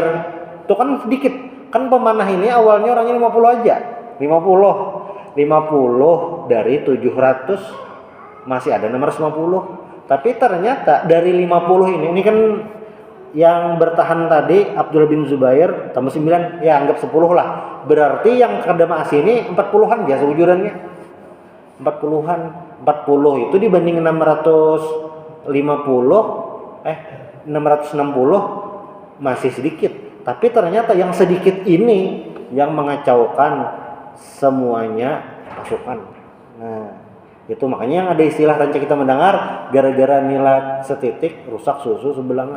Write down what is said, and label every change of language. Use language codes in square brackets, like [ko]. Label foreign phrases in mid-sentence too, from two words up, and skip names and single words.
[id] Itu kan sedikit. Kan pemanah ini awalnya orangnya 50 aja. 50 dari 700 masih ada 650. Tapi ternyata dari 50 ini kan yang bertahan tadi Abdullah bin Zubair tambah 9, ya anggap 10 lah. Berarti yang kada maasi ini 40-an ya seujurannya. 40-an. 40 itu dibanding 660 masih sedikit. Tapi ternyata yang sedikit ini yang mengacaukan semuanya pasukan. Nah, itu makanya yang ada istilah ranca kita mendengar, gara-gara nilai setitik rusak susu sebelah.